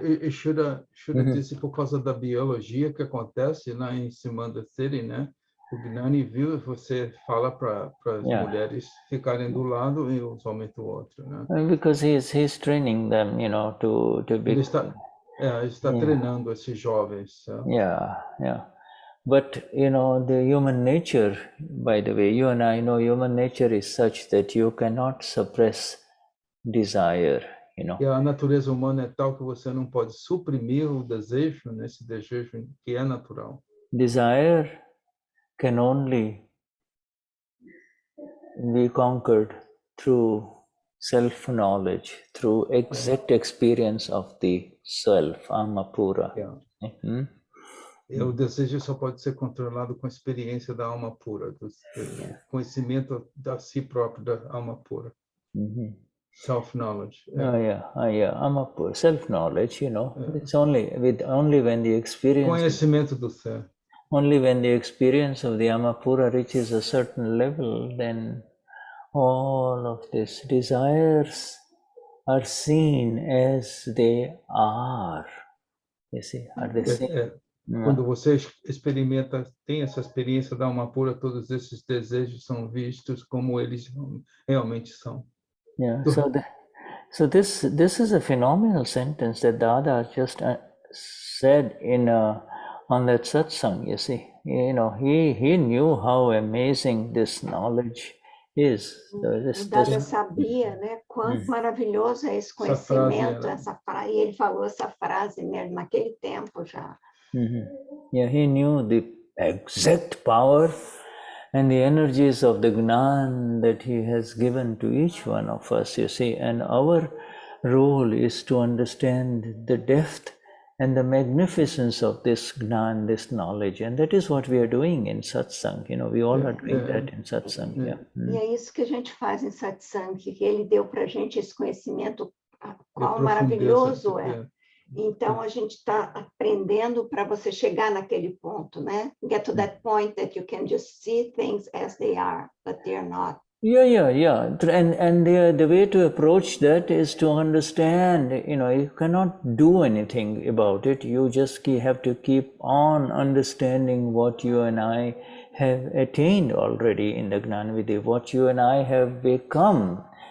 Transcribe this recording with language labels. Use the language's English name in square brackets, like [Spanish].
[Portuguese] Shuddha disse por causa da biologia que acontece lá em Simanda City, né? O Gnani viu você fala para as mulheres ficarem do lado e os homens do outro, né? [English] Because he's training them, to be. [Portuguese] Ele está treinando esses jovens. [English] Yeah. But the human nature, by the way, you and I know human nature is such that you cannot suppress desire. [Portuguese] E a natureza humana é tal que você não pode suprimir o desejo, né? Esse desejo que é natural. [English] Desire can only be conquered through self-knowledge, through exact experience of the self, Amapura. [Portuguese] O desejo só pode ser controlado com a experiência da alma pura, do conhecimento da si próprio, da alma pura. [English] Self-knowledge. Amapura, self-knowledge, it's only when the experience... [Portuguese] Conhecimento do ser. [English] Only when the experience of the Amapura reaches a certain level, then all of these desires are seen as they are. You see, are they seen? [Portuguese] Quando você tem essa experiência da alma pura, todos esses desejos são vistos como eles realmente são. [English] So this is a phenomenal sentence that Dada just said on that satsang. You see, he knew how amazing this knowledge is. [Portuguese] O Dada sabia, né, quanto maravilhoso é esse conhecimento, e ele falou essa frase mesmo naquele tempo já. [English] He knew the exact power and the energies of the Gnan that he has given to each one of us, you see, and our role is to understand the depth and the magnificence of this Gnan, this knowledge, and that is what we are doing in satsang. We all are doing that in satsang. [Portuguese] E é isso que a gente faz em satsang, que ele deu para a gente esse conhecimento, quão maravilhoso é. Então, a gente está aprendendo para você chegar naquele ponto, né? [English] Get to that point that you can just see things as they are, but they are not. Yeah. And the way to approach that is to understand, you cannot do anything about it. You just have to keep on understanding what you and I have attained already in the Gnanvidya, what you and I have become.